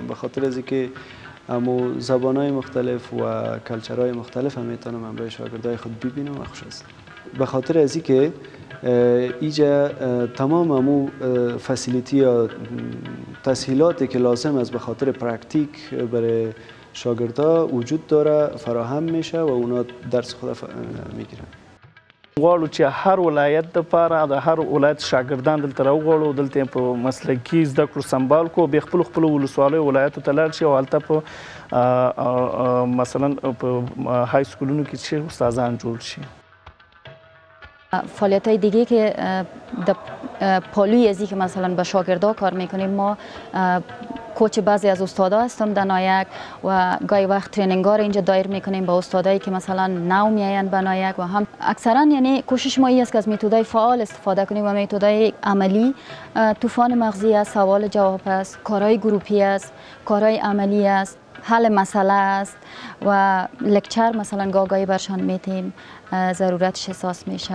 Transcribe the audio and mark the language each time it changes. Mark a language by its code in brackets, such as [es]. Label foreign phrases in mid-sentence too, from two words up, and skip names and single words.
[fa] به خاطر از اینکه امو زبان‌های مختلف و کلچرهای مختلف هم میتونم من برای شاگردای خود ببینم و خوش هستم. به خاطر از اینکه اینجا تمام امو فسیلیتی یا تسهیلاتی که لازم است به خاطر پرکتیک برای شاگردا وجود داره فراهم میشه و اونا درس خود میگیرن. [ps] غواړو چې هر ولایت دپاره د هر ولایت شاګردان دلته راوغواړو، دلته په مسلکي زده کړو سمبال کړو، بیا خپلو ولسوالیو ولایتو ته لاړ شي او هلته په مثلا په [en] high schools [ps] کې چې استادان جوړ شي. [fa] فعالیت‌های دیگه که در پالوی ازی که مثلا با شاگردا کار میکنیم، ما کوچ بعضی از استادا هستم در نایک و گاهی وقت ترینینگ‌ها رو اینجا دایر میکنیم با استادایی که مثلا نو میایند به نایک و هم اکثرا یعنی کوشش ما این است که از متدای فعال استفاده کنیم و متدای عملی طوفان مغزی است، سوال جواب است، کارهای گروپی است، کارهای عملی است، حل مسئله است و لکچر مثلا گاهی برشان میتیم ضرورتش احساس میشه.